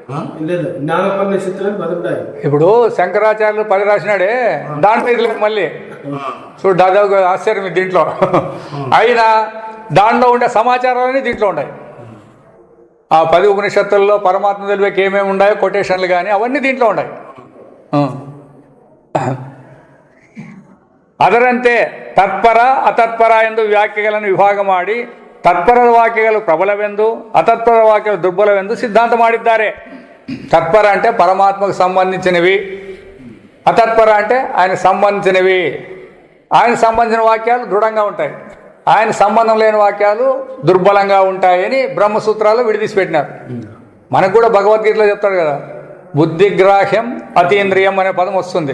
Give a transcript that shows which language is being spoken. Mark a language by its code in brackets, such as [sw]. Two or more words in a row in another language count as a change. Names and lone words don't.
[te] ఇప్పుడు శంకరాచార్యులు 10 రాసినాడే, దాంట్లో ఇది లేదు మళ్ళీ. చూడు దాదాపు ఆశ్చర్యం ఇది దీంట్లో. అయినా దాంట్లో ఉండే సమాచారాలన్నీ దీంట్లో ఉన్నాయి. ఆ 10 ఉపనిషత్తుల్లో పరమాత్మ తెలివేకి ఏమేమి ఉన్నాయో కొటేషన్లు కానీ అవన్నీ దీంట్లో ఉన్నాయి. [kn] ಅದರಂತೆ ತತ್ಪರ ಅತತ್ಪರ ಎಂದು ವ್ಯಾಖ್ಯೆಗಳನ್ನು ವಿಭಾಗ ಮಾಡಿ ತತ್ಪರದ ವಾಕ್ಯಗಳು ಪ್ರಬಲವೆಂದು ಅತತ್ಪರ ವಾಕ್ಯಗಳು ದುರ್ಬಲವೆಂದು ಸಿದ್ಧಾಂತ ಮಾಡಿದ್ದಾರೆ. [te] తత్పర అంటే పరమాత్మకు సంబంధించినవి, అతత్పర అంటే ఆయన సంబంధించినవి. ఆయన సంబంధించిన వాక్యాలు దృఢంగా ఉంటాయి, ఆయన సంబంధం లేని వాక్యాలు దుర్బలంగా ఉంటాయని బ్రహ్మసూత్రాలు విడిదీసి పెట్టినారు. మనకు కూడా భగవద్గీతలో చెప్తాడు కదా, బుద్ధిగ్రాహ్యం అతీంద్రియం అనే పదం వస్తుంది.